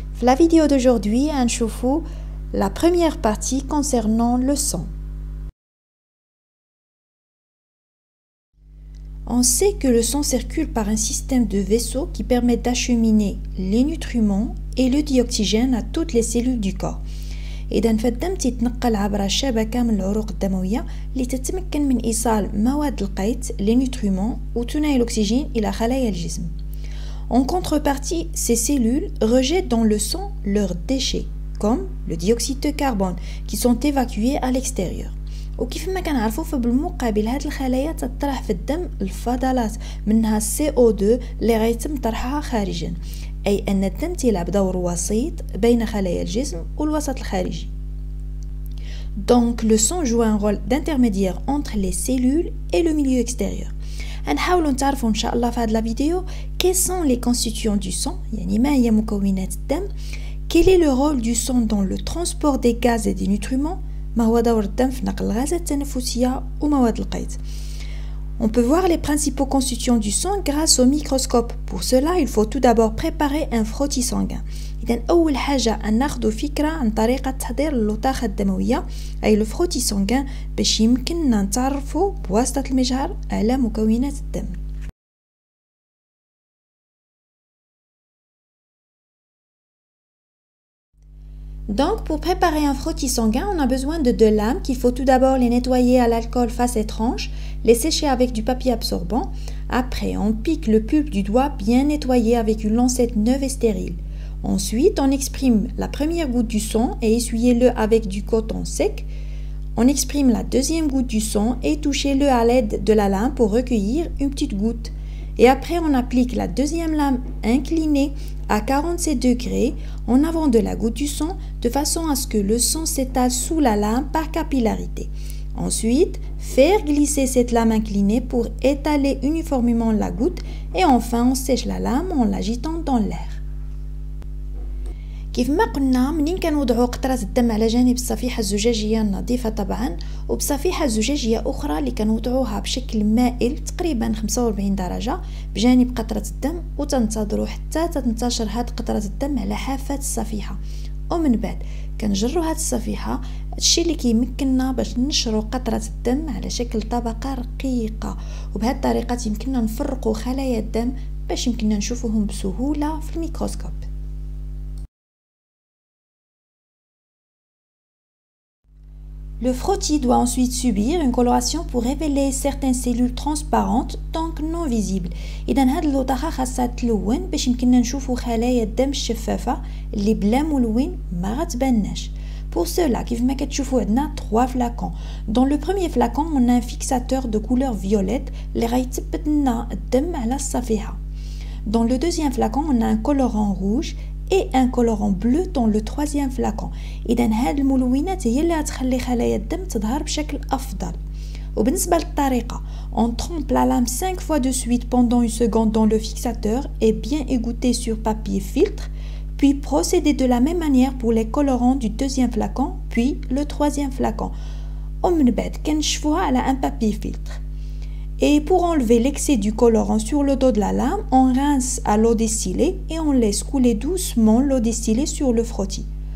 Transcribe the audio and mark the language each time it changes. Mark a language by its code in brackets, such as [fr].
[fr] Dans la vidéo d'aujourd'hui, on voit la première partie concernant le sang. On sait que le sang circule par un système de vaisseaux qui permet d'acheminer les nutriments et le dioxygène à toutes les cellules du corps. [ar] إذا فالدم تتنقل عبر الشبكة من العروق الدموية لتتمكن من إيصال مواد القيت [fr] les nutriments [ar] وثاني l'oxygène إلى خلايا الجسم. [fr] En contrepartie, ces cellules rejettent dans le sang leurs déchets, comme le dioxyde de carbone, qui sont évacués à l'extérieur. [ar] وكيف ما كنعرفوا فبالمقابل هاد الخلايا تطرح في الدم الفضلات منها CO2 اللي غيتم طرحها خارجا، أي أن الدم تلعب دور وسيط بين خلايا الجسم والوسط الخارجي. [fr] Donc le sang joue un rôle d'intermédiaire entre les cellules et le milieu extérieur. [ar] هنحاولوا نتعرفوا إن شاء الله في هاد [fr] la vidéo quels sont les constituants du sang، [ar] يعني ما هي مكونات الدم، [fr] quel est le rôle du sang dans le transport des gaz et des nutriments، [ar] ما هو دور الدم في نقل الغازات التنفسية ومواد القيت. [fr] On peut voir les principaux constituants du sang grâce au microscope. Pour cela, il faut tout d'abord préparer un frottis sanguin. [ar] إذن أول حاجة أن ناخذ فكرة عن طريقة تحضير اللطاخة الدموية أي [fr] le frottis sanguin [ar] باش يمكننا نتعرفوا بواسطة المجهر على مكونات الدم. [fr] Donc, pour préparer un frottis sanguin, on a besoin de deux lames qu'il faut tout d'abord les nettoyer à l'alcool face étrange, les sécher avec du papier absorbant. Après, on pique le pulpe du doigt bien nettoyé avec une lancette neuve et stérile. Ensuite, on exprime la première goutte du sang et essuyez-le avec du coton sec. On exprime la deuxième goutte du sang et touchez-le à l'aide de la lame pour recueillir une petite goutte. Et après, on applique la deuxième lame inclinée à 47 degrés en avant de la goutte du sang de façon à ce que le sang s'étale sous la lame par capillarité. Ensuite, faire glisser cette lame inclinée pour étaler uniformément la goutte et enfin on sèche la lame en l'agitant dans l'air. [ar] كيف ما قلنا منين كنوضعوا قطرة الدم على جانب الصفيحة الزجاجية النظيفة طبعا وبصفيحة زجاجية أخرى اللي كنوضعوها بشكل مائل تقريبا 45 درجة بجانب قطرة الدم وتنتظروا حتى تنتشر هاد قطرة الدم على حافة الصفيحة ومن بعد كنجروا هاد الصفيحة الشيء اللي كيمكننا باش ننشروا قطرة الدم على شكل طبقة رقيقة وبهذه الطريقة يمكننا نفرقوا خلايا الدم باش يمكننا نشوفوهم بسهولة في الميكروسكوب. [fr] Le frottis doit ensuite subir une coloration pour révéler certaines cellules transparentes donc non visibles. [ar] إذا هاد اللطاخة خاصها تلون باش يمكننا نشوفوا خلايا الدم الشفافة اللي بلا ملون ما غتباناش. [fr] Pour cela, [ar] كيف ما كتشوفوا عندنا 3 flacons. [fr] Dans le premier flacon, on a un fixateur de couleur violette [ar] اللي غيثبت لنا الدم على الصفيحة. [fr] Dans le deuxième flacon, on a un colorant rouge et un colorant bleu dans le troisième flacon. [ar] إذا هاد الملونات هي اللي غتخلي خلايا الدم تظهر بشكل أفضل. وبالنسبة للطريقة, [fr] on trempe la lame 5 fois de suite pendant une seconde dans le fixateur et bien égoutter sur papier filtre, puis procéder de la même manière pour les colorants du deuxième flacon, puis le troisième flacon. [ar] ومن بعد كنشفوها على [fr] un papier filtre. Et pour enlever l'excès du colorant sur le dos de la lame, on rince à l'eau distillée et on laisse couler doucement l'eau distillée sur le frottis.